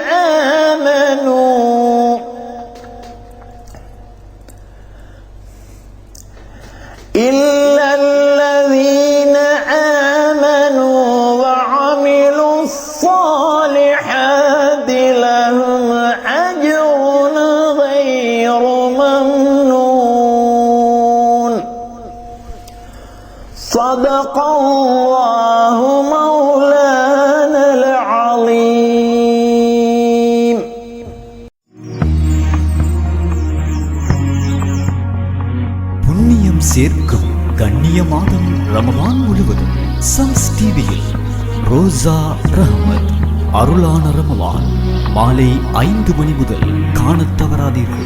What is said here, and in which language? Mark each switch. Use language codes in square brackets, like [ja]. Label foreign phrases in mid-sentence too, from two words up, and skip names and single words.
[ar] آمنوا وعملوا الصالحات لهم أجر غير ممنون صدق الله مولانا العظيم. [ta] புண்ணியம் சேர்க்கும் கண்ணிய மாதம் ரமலான் முழுவதும் சம்ஸ் டிவியில் ரோசா ரஹ்மத் அருளான ரமலான் மாலை 5 மணி முதல் காணத் தவறாதீர்கள்.